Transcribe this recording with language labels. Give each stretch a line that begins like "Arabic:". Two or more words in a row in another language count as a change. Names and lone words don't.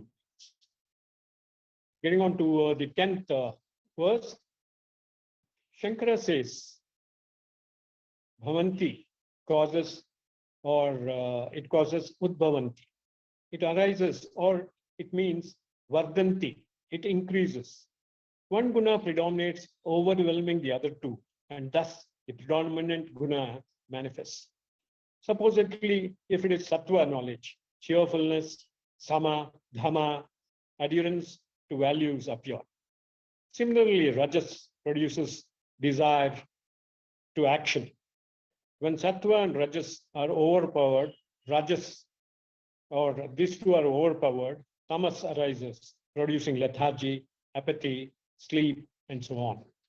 English: Getting on to the 10th verse, Shankara says, Bhavanti causes, or it causes Udbhavanti. It arises, or it means Vardhanti. It increases. One guna predominates, overwhelming the other two, and thus the predominant guna manifests. Supposedly, if it is sattva knowledge, cheerfulness, sama, dhamma, adherence to values appear. Similarly, rajas produces desire to action. When sattva and rajas are overpowered, rajas, or these two are overpowered, tamas arises, producing lethargy, apathy, sleep, and so on.